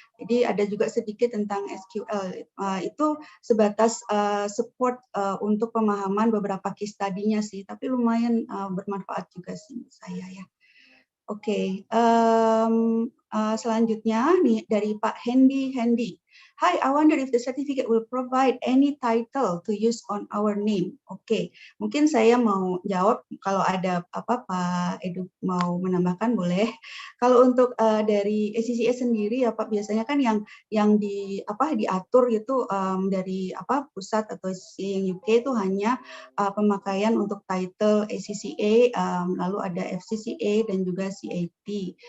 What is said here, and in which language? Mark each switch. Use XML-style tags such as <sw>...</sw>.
<id>Jadi ada juga sedikit tentang SQL. Itu sebatas support untuk pemahaman beberapa case study-nya sih, tapi lumayan bermanfaat juga sih saya ya. Oke, selanjutnya nih dari Pak Hendy.</id> <en>Hi, I wonder if the certificate will provide any title to use on our name.</en> <id>Oke, mungkin saya mau jawab kalau ada Pak Edu mau menambahkan boleh. Kalau untuk dari ACCA sendiri ya Pak, biasanya kan yang diatur itu dari pusat atau yang UK itu hanya pemakaian untuk title ACCA, lalu ada FCCA dan juga CAT.</id>